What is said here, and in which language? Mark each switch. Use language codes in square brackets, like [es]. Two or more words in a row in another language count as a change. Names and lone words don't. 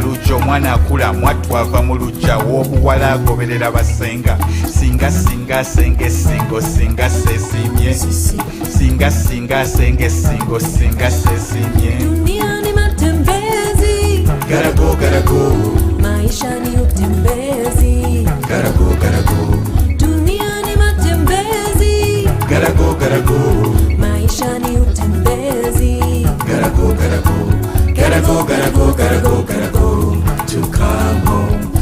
[lg] lujja omwana akula mwattu ava mu lujja w'obuwala agoberera basenga singa singa asenge esingo singa sesimye singa singa asenge esingo singa sesimye [sw] Dunia ni matembezi, garago garago maisha ni utembezi. garago garago Dunia ni matembezi, garago garago maisha ni utembezi. garago garago garago garago garago garago [en] to come home.